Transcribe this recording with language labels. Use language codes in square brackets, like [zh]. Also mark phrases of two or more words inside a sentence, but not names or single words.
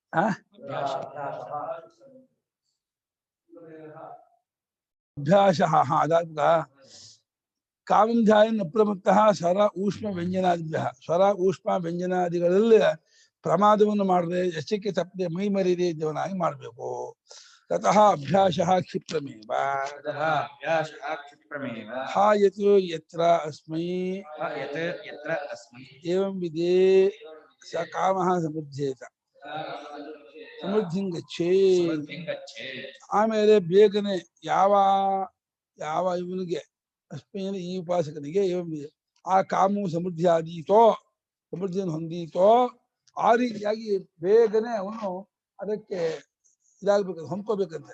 [kn] ಅಭ್ಯಾಸ. [sa] ಅದಾದ ಕಾಮಂ ಧ್ಯಾಯನ್ ಅಪ್ರಮತ್ತಃ ಸ್ವರ ಊಷ್ಮ ವ್ಯಂಜನಾದಿಭ್ಯ. [kn] ಸ್ವರ ಊಷ್ಮ ವ್ಯಂಜನಾದಿಗಳಲ್ಲಿ ಪ್ರಮಾದವನ್ನು ಮಾಡದೆ, ಎಚ್ಚರಿಕೆ ತಪ್ಪದೆ, ಮೈ ಮರಿದೆ ಇದ್ದವನಾಗಿ ಮಾಡಬೇಕು. [sa] ತತಃ ಅಭ್ಯಾಸ ಕ್ಷಿಪ್ರಮೇವ. ಯತ್ ಯತ್ರ ಅಸ್ಮೈ ಏವಂ ವಿಧೇ ಸ ಕಾಮಃ ಸಮುದ್ಧೇತ ಸಮೃದ್ಧಿಂ ಗಚ್ಚೇತ್. [kn] ಆಮೇಲೆ ಬೇಗನೆ ಯಾವ ಯಾವ ಇವನಿಗೆ ಅಸ್ಮೈನ ಈ ಉಪಾಸಕನಿಗೆ [sa] ಏವಂ ವಿಧೇ [kn] ಆ ಕಾಮವು ಸಮೃದ್ಧಿ ಆದೀತೋ, ಸಮೃದ್ಧಿಯನ್ನು ಹೊಂದೀತೋ, ಆ ರೀತಿಯಾಗಿ ಬೇಗನೆ ಅವನು ಅದಕ್ಕೆ ಇದಾಗ್ಬೇಕು, ಹೊಂದ್ಕೋಬೇಕಂತೆ.